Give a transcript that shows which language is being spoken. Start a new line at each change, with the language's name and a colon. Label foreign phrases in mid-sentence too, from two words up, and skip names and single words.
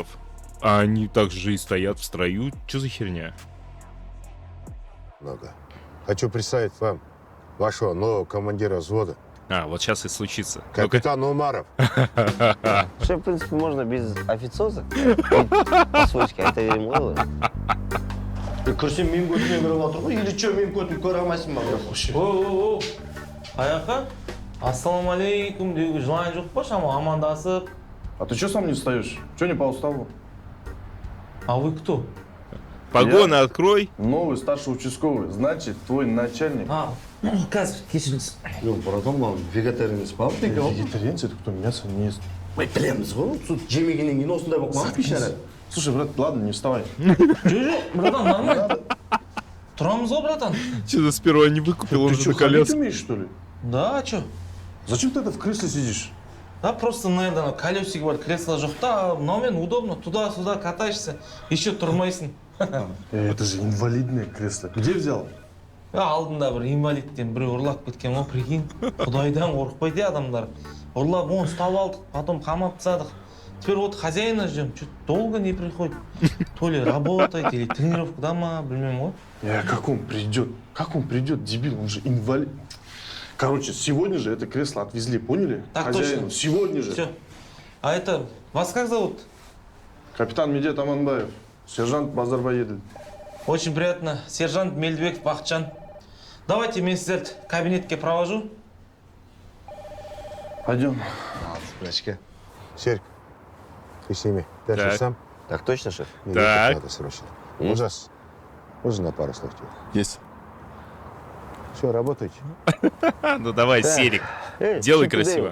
Russian: А они также и стоят в строю. Что за херня? Много. Хочу представить вам вашего нового командира взвода, А, вот сейчас и случится. капитан Умаров. Шеф, в принципе, можно без официоза. По-свойски, а это Ермолова.
Kazakh: Кірсен мен көтіме кіріп отыр ғой,
Russian: или че
Kazakh: мен көтім көре алмайсың ба? Оу, аяққа ассалаумалейкум деуге жылайын жоқ па, шама амандасып.
Russian: А ты что сам не встаешь? Что не по уставу? А вы кто? Погоны открой. Новый старший участковый, значит, твой начальник. А,
Kazakh: қазір кешіріңіз. Жоқ, братан, маған вегетарианец па?
Russian: Вегетарианец, это кто мясо не ест.
Kazakh: Білеміз ғой, тут жемегеннен кейін осындай болып қалған бейшара.
Russian: Слушай, брат, ладно, не вставай.
Kazakh: Жоқ, братан, нормально. Тұрамыз ғой, братан.
Russian: Что-то сперва не выкупил, он Ты же что, на ходить коляске. умеешь, что ли? Да, чё? Зачем ты это в кресле сидишь? Да, просто, наверное,
Kazakh: колесик бар, кресло жоқ та, мынаумен
Russian: удобно, туда-сюда катаешься, еще
Kazakh: тұрмайсың.
Russian: Это же инвалидное кресло. Где взял?
Kazakh: Алдында бір инвалидтен біреу ұрлап кеткен ғой, прикинь. Құдайдан қорықпайды адамдар. Ұрлап, оны ұстап алдық, потом қамап тастадық.
Russian: Теперь вот хозяина ждем, что-то долго не приходит. То ли работает, или тренировка дома,
Kazakh: білмеймін ғой.
Russian: Как он придет? Как он придет, дебил? Он же инвалид. Короче, сегодня же это кресло отвезли, поняли? Так Хозяину. точно. Сегодня же. Все. А это, вас как зовут? Капитан Медет Аманбаев, сержант Базарбаедель. Очень приятно. Сержант Мельдбеков Бахытжан. Давайте
Kazakh: мен сіздерді кабинетке
Russian: провожу. Пойдем. Спасибо. Серик, ты с ними дальше Так. сам? Так точно, шеф? Мне Так. ехать надо срочно. Ужас. Можно на пару слов тебе? Есть. Все, работайте. Ну давай, Серик, делай красиво.